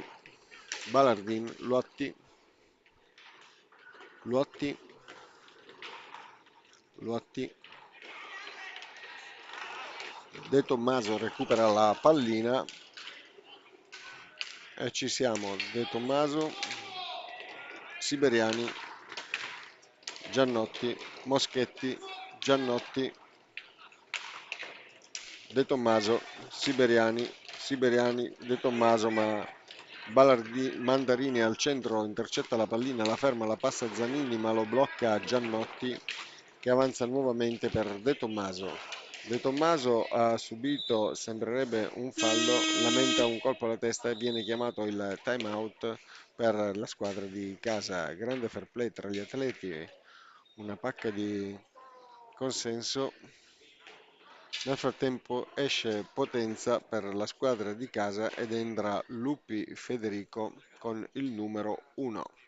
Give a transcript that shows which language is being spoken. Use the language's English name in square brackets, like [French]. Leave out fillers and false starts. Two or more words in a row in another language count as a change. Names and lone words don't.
[Italian] Balardin, Luotti, Luotti, Luotti. De Tommaso recupera la pallina e ci siamo. De Tommaso, Siberiani, Giannotti, Moschetti, Giannotti, De Tommaso, Siberiani, De Tommaso, ma Mandarini al centro intercetta la pallina, la ferma, la passa a Zanini, ma lo blocca Giannotti che avanza nuovamente per De Tommaso. De Tommaso ha subito, sembrerebbe un fallo, lamenta un colpo alla testa e viene chiamato il [English] time out [Italian] per la squadra di casa. Grande [English] fair play [Italian] tra gli atleti, una pacca di consenso. Nel frattempo esce Potenza per la squadra di casa ed entra Lupi Federico con il numero 1.